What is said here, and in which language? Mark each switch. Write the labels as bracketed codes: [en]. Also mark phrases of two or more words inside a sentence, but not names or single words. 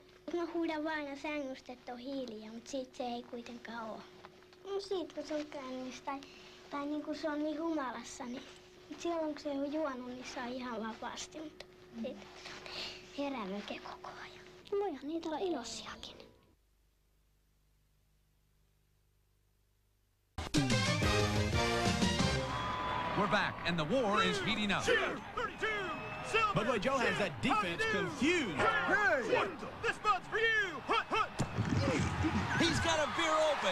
[fi] Mä huudan vain sängystä, että on hiiliä, mutta siitä se ei kuitenkaan ole. No siitä, kun se on kännissä tai niin kuin se on niin humalassa, niin silloin kun se on juonut, niin se on ihan vapaasti, mutta siitä herämöke koko ajan. Voihan niitä olla ilosiakin. [en] We're back, and the war is heating up. Budway Joe has that defense confused. Hey! This Bud's for you! He's got a beer open.